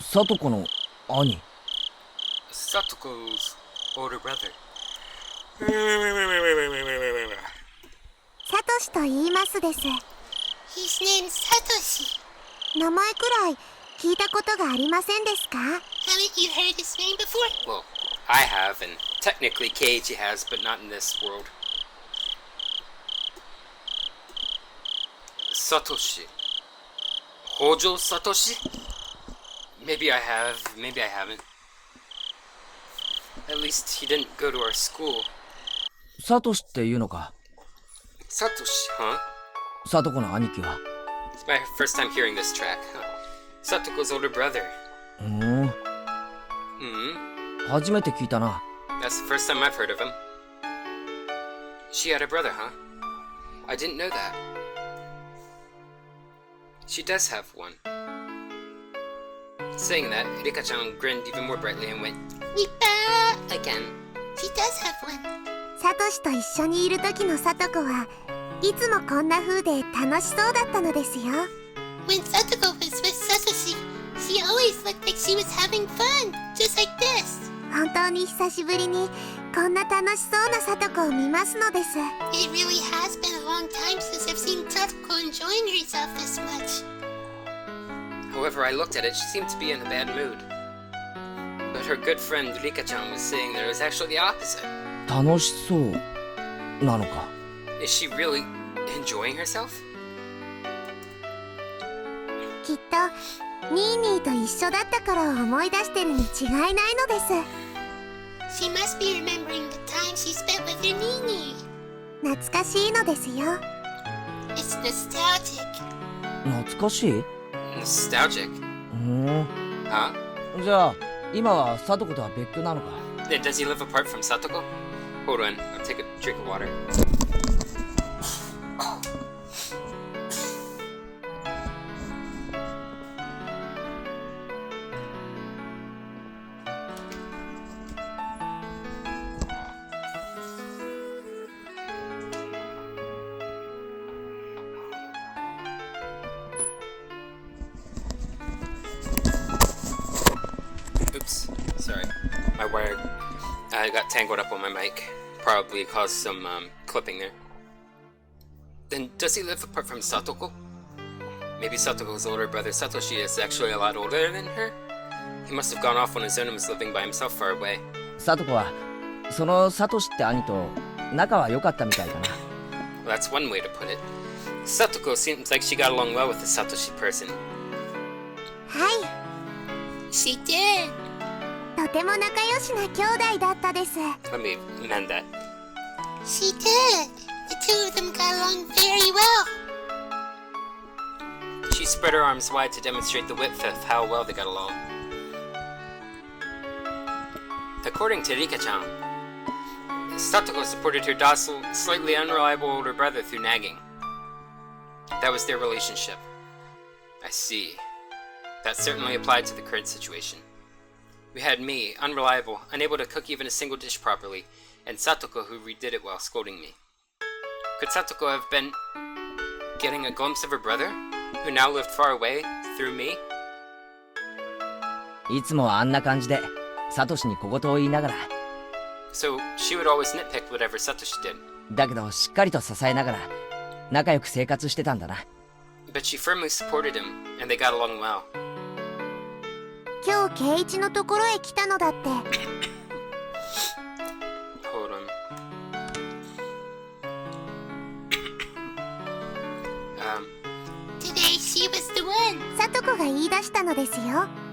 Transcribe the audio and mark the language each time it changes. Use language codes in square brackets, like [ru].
[ja] さとこの兄。 [en] Satoko's older brother. [ja] サトシと言いますです。 [en] He's named Satoshi. [ja] 名前くらい聞いたことがありませんですか？ [en] Haven't you heard his name before? Well, I have, and technically Kei-Y has, but not in this world. Satoshi. Hojo Satoshi? Maybe I have, maybe I haven't. At least he didn't go to our school. [ja] サトシっていうのか？ [en] Satoshi, huh? [ja] さとこの兄貴は。 [en] It's my first time hearing this track. Huh. Satoko's older brother. Hmm. Hmm? [ja] 初めて聞いたな。 [en] That's the first time I've heard of him. She had a brother, huh? I didn't know that. She does have one. Saying that, Rika-chan grinned even more brightly and went, Nipa! again. She does have one. [ja] サトシと一緒にいる時のさとこはいつもこんな風で楽しそうだったのですよ。 [en] When Satoko was with Satoshi, she always looked like she was having fun, just like this. [ja] 本当に久しぶりにこんな楽しそうなさとこを見ますのです。 [en] It really has been a long time since I've seen Satoko enjoying herself this much. However, I looked at it, she seemed to be in a bad mood. But her good friend Rika-chan was saying that it was actually the opposite. [ja] 楽しそうなのか？ [en] Is she really enjoying herself? [ja] きっとニーニーと一緒だった頃を思い出してるに違いないのです。 [en] She must be remembering the time she spent with her nii-nii. [ja] 懐かしいのですよ。 [en] It's nostalgic. [ja] 懐かしい？ [en] Nostalgic. Huh? Huh? [ja] じゃあ今はさとことは別居なのか？ [en] Does he live apart from Satoko? Hold on, I'll take a drink of water. Oops, sorry. My wire got tangled up on my mic. Probably caused some clipping there. Then does he live apart from Satoko? Maybe Satoko's older brother Satoshi is actually a lot older than her? He must have gone off on his own and was living by himself far away. [ja] さとこはそのサトシって兄と仲は良かったみたいだな。 [en] Well, that's one way to put it. Satoko seems like she got along well with the Satoshi person. [ja] はい、 [en] She did. [ja] とても仲良しな兄弟だったです。 [en] Let me amend that. She did. The two of them got along very well. She spread her arms wide to demonstrate the width of how well they got along. According to Rika-chan, Satoko supported her docile, slightly unreliable older brother through nagging. That was their relationship. I see. That certainly applied to the current situation. We had me, unreliable, unable to cook even a single dish properly, and Satoko who redid it while scolding me. Could Satoko have been getting a glimpse of her brother, who now lived far away, through me? [ja] いつもあんな感じでサトシに小言を言いながら、 [en] So she would always nitpick whatever Satoshi did. [ja] だけどしっかりと支えながら仲良く生活してたんだな。 [en] But she firmly supported him, and they got along well. [ja] 今日圭一のところへ来たのだって。 [en] Hold on. Today she was the one. [ja] さとこが言い出したのですよ。